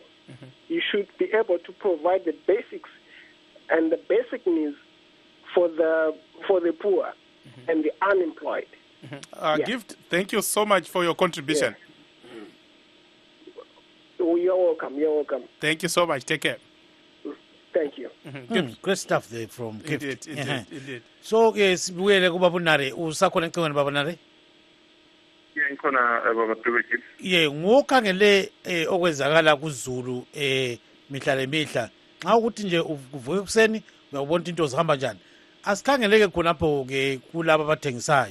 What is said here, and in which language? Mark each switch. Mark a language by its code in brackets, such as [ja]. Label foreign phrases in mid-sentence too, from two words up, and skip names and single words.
[en] You should be able to provide the basics and the basic needs for the poor and the unemployed. Gift, thank you so much for your contribution. You're welcome. You're welcome. Thank you so much. Take care. Thank you. Great stuff there from Gift. Indeed. So yes, [nd] sibuyele kubabunare usakhona encingweni babunare. Ngikhona baba Dubekile. Ngokhangele okwenzakala kuZulu mihla lemihla. Xa ukuthi nje uvuke kuseni uyabona into zihamba njani. Asikhangeleke khonapho ke kulabo abathengisayo.